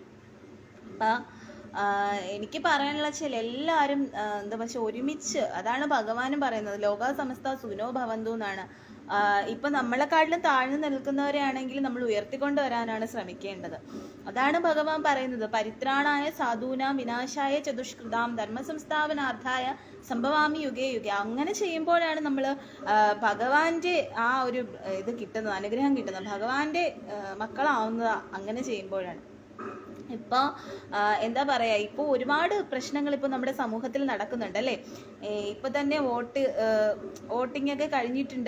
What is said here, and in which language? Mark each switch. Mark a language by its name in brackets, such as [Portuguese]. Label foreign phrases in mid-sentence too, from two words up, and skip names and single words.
[Malayalam] അപ്പം എനിക്ക് പറയാനുള്ള വെച്ചാൽ എല്ലാവരും എന്താ വെച്ചാൽ ഒരുമിച്ച്, അതാണ് ഭഗവാനും പറയുന്നത്, [Sanskrit] ലോക സമസ്ത സുനോ ഭവന്തു [Malayalam] എന്നാണ്. ഇപ്പം നമ്മളെക്കാട്ടിലും താഴ്ന്നു നിൽക്കുന്നവരെയാണെങ്കിൽ നമ്മൾ ഉയർത്തിക്കൊണ്ട് വരാനാണ് ശ്രമിക്കേണ്ടത്. അതാണ് ഭഗവാൻ പറയുന്നത്, [Sanskrit] പരിത്രാണായ സാധൂനാം വിനാശായ ചതുഷ്കൃതാം ധർമ്മ സംസ്ഥാപനാർത്ഥായ സംഭവാമി യുഗേ യുഗേ. [Malayalam] അങ്ങനെ ചെയ്യുമ്പോഴാണ് നമ്മൾ ഭഗവാന്റെ ആ ഒരു ഇത് കിട്ടുന്നത്, അനുഗ്രഹം കിട്ടുന്നത്, ഭഗവാന്റെ മക്കളാവുന്നത് അങ്ങനെ ചെയ്യുമ്പോഴാണ്. ഇപ്പോൾ എന്താ പറയുക, ഇപ്പോൾ ഒരുപാട് പ്രശ്നങ്ങൾ ഇപ്പോൾ നമ്മുടെ സമൂഹത്തിൽ നടക്കുന്നുണ്ട് അല്ലേ. ഇപ്പോൾ തന്നെ വോട്ടിംഗ് ഒക്കെ കഴിഞ്ഞിട്ടുണ്ട്.